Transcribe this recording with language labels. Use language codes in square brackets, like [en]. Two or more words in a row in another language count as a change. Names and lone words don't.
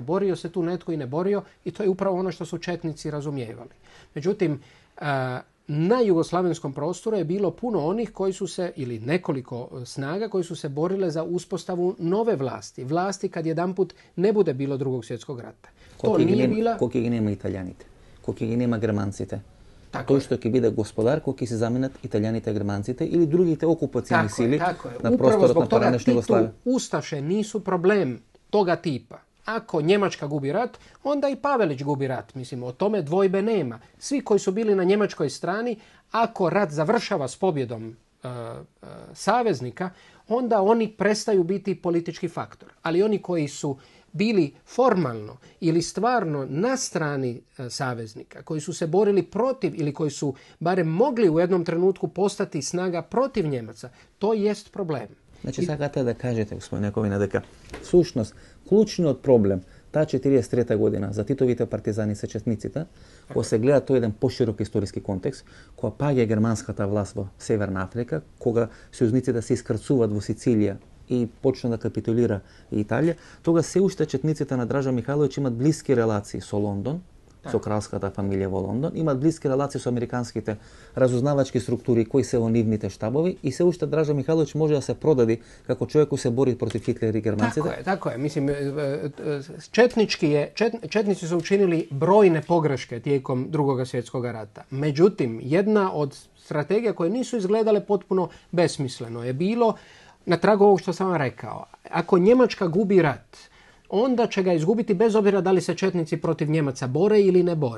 [hr] Borio se tu netko i ne borio i to je upravo ono što su četnici razumijevali. Međutim, na jugoslavenskom prostoru je bilo puno onih koji su se, ili nekoliko snaga koji su se borile za uspostavu nove vlasti. Vlasti kad jedanput ne bude bilo Drugog svjetskog rata. [mk] Кој ги нема италијаните, кој ги нема германците. Тој што ќе биде господар, кој ќе се заменат италијаните, германците или другите окупациони сили на просторот на поранешна Југославија. [hr] Ustaše nisu problem toga tipa. Ako Njemačka gubi rat, onda i Pavelić gubi rat. Mislim, o tome dvojbe nema. Svi koji su bili na njemačkoj strani, ako rat završava s pobjedom saveznika, onda oni prestaju biti politički faktor. Ali oni koji su bili formalno ili stvarno na strani saveznika, koji su se borili protiv ili koji su barem mogli u jednom trenutku postati snaga protiv Njemaca, to jest problem. [mk] Значи сакате да кажете, господин Јаковина, дека всушност клучниот проблем таа 43 година за Титовите партизани се четниците, кога се гледа тој еден поширок историски контекст, кога паѓа германската власт во Северна Африка, кога сојузниците се искрцуваат во Сицилија и почна да капитулира и Италија, тога се уште четниците на Дража Михајловиќ имат блиски релации со Лондон, со кралската фамилија во Лондон, имат блиски релации со американските разузнавачки структури кои се во нивните штабови и се уште Дража Михајловиќ може да се продади како човек кој се бори против Хитлер и германците. [hr] Tako je. Mislim, četnici su učinili brojne pogreške tijekom Drugog svjetskog rata. Međutim, jedna od strategija koje nisu izgledale potpuno besmisleno je bilo, na tragu ovog što sam vam rekao, ako Njemačka gubi rat, onda će ga izgubiti bez obzira da li se četnici protiv Njemaca bore ili ne bore.